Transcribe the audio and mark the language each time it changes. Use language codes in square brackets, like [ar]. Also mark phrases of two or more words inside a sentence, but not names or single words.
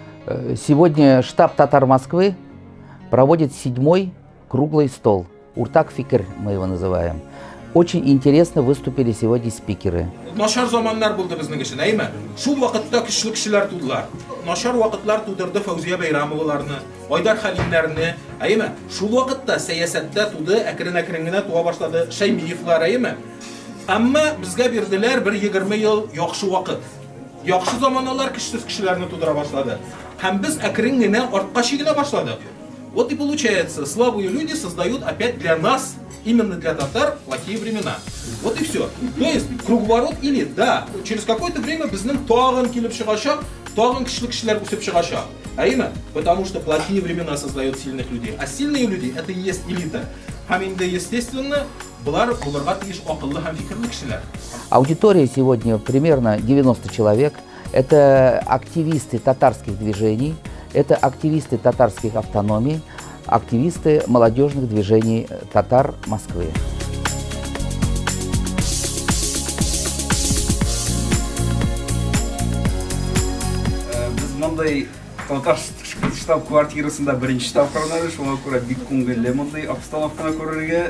[ru] Сегодня штаб «Татар Москвы» проводит 7-й круглый стол. Уртак Фикр мы его называем. Очень интересно выступили сегодня спикеры. [tt] Нашар заманнар булды безнең өчен, әйме? Шул вакытта көчле кешеләр тудылар. Нашар вакытлар тудырды Фәүзия Бәйрәмоваларны, Айдар Хәлимнәрне, әйме? Шул вакытта сәясәттә туды, әкрен-әкрен генә туа башлады Шәймиевлар, әйме? Әмма безгә бирделәр бер 20 ел яхшы вакыт. Яхшы заманалар көчсез кешеләрне тудыра башлады. Һәм без әкрен генә артка чигенә башладык. [ru] Вот и получается, слабые люди создают опять для нас, именно для татар, плохие времена. Вот и все. То есть круговорот или да, через какое-то время [tt] безнең тагын килеп чыгачак, тагын көчле кешеләр үсеп чыгачак. [ru] Потому что плохие времена создают сильных людей, а сильные люди это и есть элита. [tt] Һәм инде естественно, буларга тиеш акыллы һәм фикерле кешеләр. [ru] Аудитория сегодня примерно 90 человек. Это активисты татарских движений, это активисты татарских автономий, активисты молодежных движений татар Москвы. [tt] Biz мондай татар штаб-квартирасында беренче штаб-квартирада шуңа күрә бик күңелле мондай обстановканы күрергә.